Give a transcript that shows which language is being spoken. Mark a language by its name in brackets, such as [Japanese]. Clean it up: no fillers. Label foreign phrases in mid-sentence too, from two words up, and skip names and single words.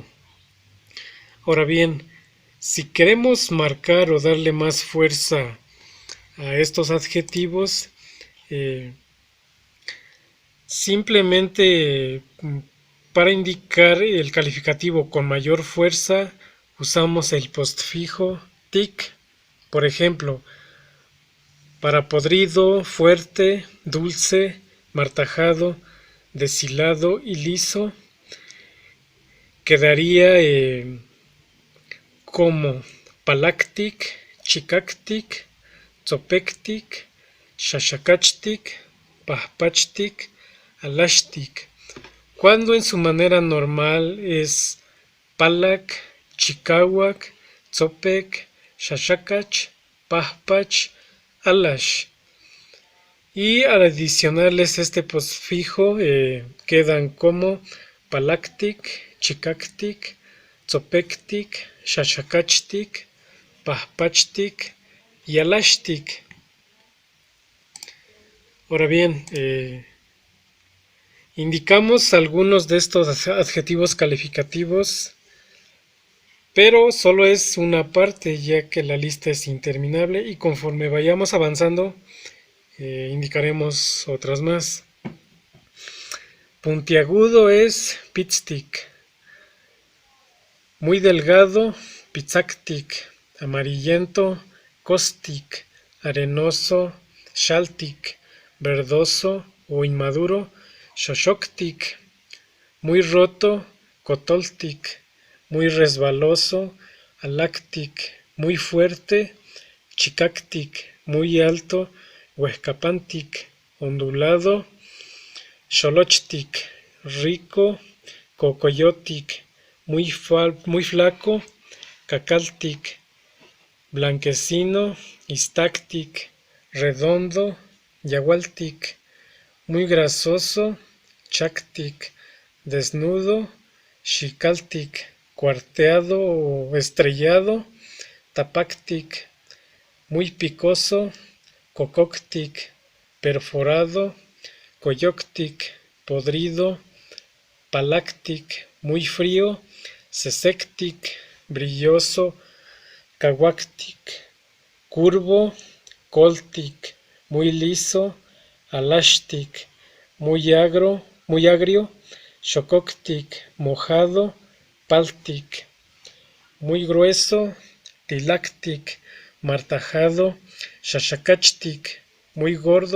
[Spanish] Ahora bien, si queremos marcar o darle más fuerza a estos adjetivos, eh, simplemente para indicar el calificativo con mayor fuerza usamos el postfijo tic. Por ejemplo, para podrido, fuerte, dulce, martajado, deshilado y liso, quedaría [Nahuatl languages] como palactic, chicactic, tzopectic, shashakachtic, pahpachtic, alashtic, [Spanish] cuando en su manera normal es [Nahuatl languages] palac, chicahuac, tzopec, shashakach, pahpach, alash. [Spanish] Y al adicionarles este postfijo quedan como [Nahuatl languages] palactic, chicactic, tzopectic, shashakachtic, pahpachtic [Spanish] y alashtic. Ahora bien, indicamos algunos de estos adjetivos calificativos, pero solo es una parte ya que la lista es interminable y conforme vayamos avanzando indicaremos otras más. Puntiagudo es pitstick, muy delgado, pizzactic, amarillento, caustic, arenoso, shaltic, verdoso o inmaduro, shoshoctic, muy roto, cotoltic, muy resbaloso, alactic, muy fuerte, chicactic, muy alto, huescapantic, ondulado, xolochtic, rico, cocoyotic, muy flaco, cacaltic, blanquecino, istactic, redondo, yagualtic, muy grasoso, chactic, desnudo, chicaltic, cuarteado o estrellado, tapactic, muy picoso, cococtic, perforado, coyoctic, podrido, palactic, muy frío, sesectic, brilloso, caguactic, curvo, coltic, muy liso, alashtic, muy agrio, chococtic, mojado, paltic, muy grueso, tilactic, martajado, shashakachtic, muy gordo